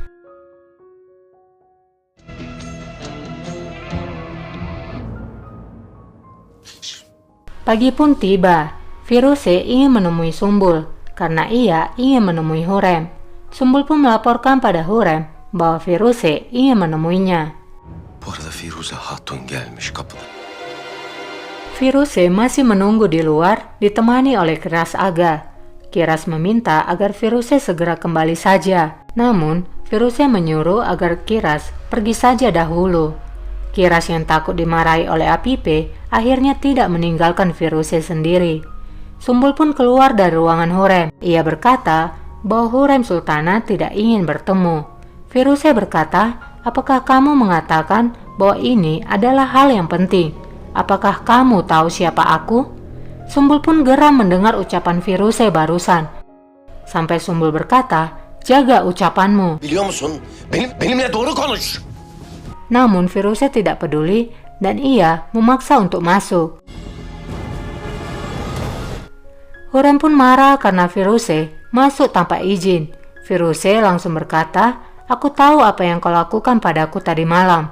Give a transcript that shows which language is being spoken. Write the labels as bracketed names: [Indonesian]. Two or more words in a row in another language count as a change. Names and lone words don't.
[Indonesian] Pagi pun tiba. Firuse ingin menemui Sumbul karena ia ingin menemui Hurem. Sumbul pun melaporkan pada Hurem bahwa Firuse ingin menemuinya. [Turkish] Bu arada Firuze Hatun gelmiş kapıda. [Indonesian] Firuse masih menunggu di luar ditemani oleh Kiras Aga. Kiras meminta agar Firuse segera kembali saja. Namun Firuse menyuruh agar Kiras pergi saja dahulu. Kiras yang takut dimarahi oleh Apipe akhirnya tidak meninggalkan Firuse sendiri. Sumbul pun keluar dari ruangan Hurem. Ia berkata bahwa Hurem Sultana tidak ingin bertemu. Firuse berkata, "Apakah kamu mengatakan bahwa ini adalah hal yang penting? Apakah kamu tahu siapa aku?" Sumbul pun geram mendengar ucapan Firuse barusan. Sampai Sumbul berkata, "Jaga ucapanmu." [Turkish] Biliyor musun? Benimle doğru konuş. [Indonesian] Namun Firuse tidak peduli dan ia memaksa untuk masuk. Hurem pun marah karena Firuse masuk tanpa izin. Firuse langsung berkata, "Aku tahu apa yang kau lakukan padaku tadi malam.